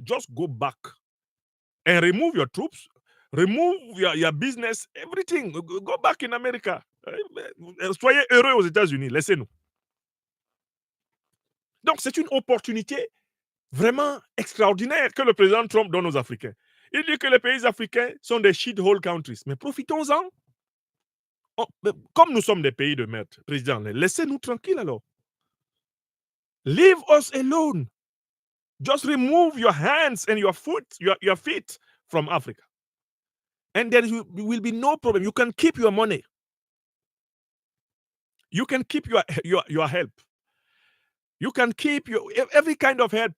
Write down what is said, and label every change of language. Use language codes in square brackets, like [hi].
[en] Just go back and remove your troops, remove your business, everything. Go back in America. [fr] Soyez heureux aux États-Unis. Laissez-nous. Donc, c'est une opportunité vraiment extraordinaire que le président Trump donne aux Africains. Il dit que les pays africains sont des shithole countries. Mais profitons-en. Comme nous sommes des pays de merde, président, laissez-nous tranquilles alors. [en] Leave us alone. Just remove your hands and your feet from Africa. And there will be no problem. You can keep your money. You can keep your help. You can keep every kind of help.